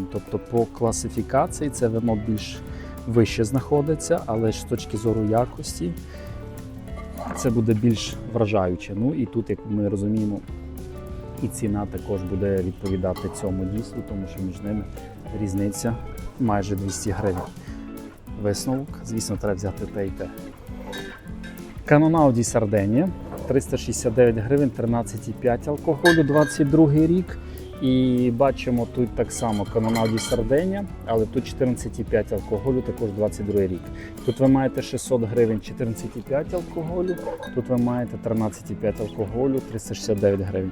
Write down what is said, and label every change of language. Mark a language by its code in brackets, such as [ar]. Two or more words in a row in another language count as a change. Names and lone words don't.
[uk] Тобто по класифікації це вино більш вище знаходиться, але ж з точки зору якості це буде більш вражаюче. Ну і тут, як ми розуміємо, і ціна також буде відповідати цьому дійству, тому що між ними різниця майже 200 гривень. Висновок, звісно, треба взяти те і те. Cannonau di Sardegna, 369 гривень, 13,5 алкоголю, 22 рік. І бачимо тут так само Cannonau di Sardegna, але тут 14,5 алкоголю, також 22 рік. Тут ви маєте 600 гривень, 14,5 алкоголю, тут ви маєте 13,5 алкоголю, 369 гривень.